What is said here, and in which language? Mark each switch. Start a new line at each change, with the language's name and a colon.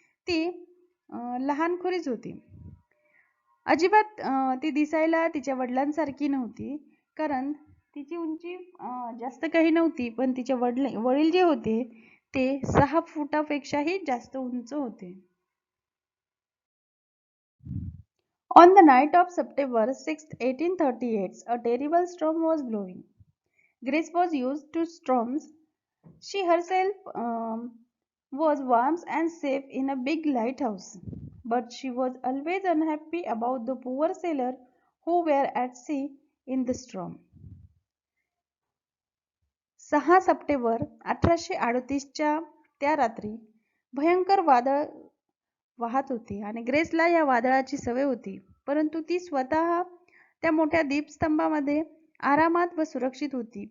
Marathi: ती लहानखुरीच होती. अजिबात ती दिसायला तिच्या वडिलांसारखी नव्हती, कारण तिची उंची जास्त काही नव्हती, पण तिचे वडील जे होते ते 6 फुटापेक्षाही जास्त उंच होते.
English: On the night of September 6, 1838, a terrible storm was blowing. Grace was used to storms. She herself was warm and safe in a big lighthouse, but she was always unhappy about the poor sailors who were at sea in the storm.
Marathi: 6 September 1838च्या त्या रात्री भयंकर वादळ वाहत होते आणि ग्रेसला या वादळाची सवय होती. परंतु ती स्वतः त्या मोठ्या दीपस्तंभामध्ये आरामात व सुरक्षित होती.